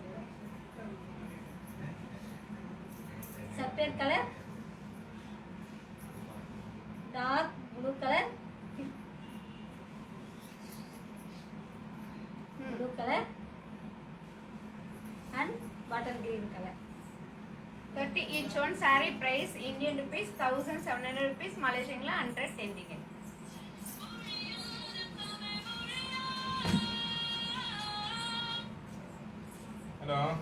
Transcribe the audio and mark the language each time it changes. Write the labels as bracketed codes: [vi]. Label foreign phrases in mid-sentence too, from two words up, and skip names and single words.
[en] Sapphire color, dark blue color, blue color and bottle green color. 230 each one. Saree price Indian rupees 1700 rupees, Malaysian la 110 ringgit. ஹலோ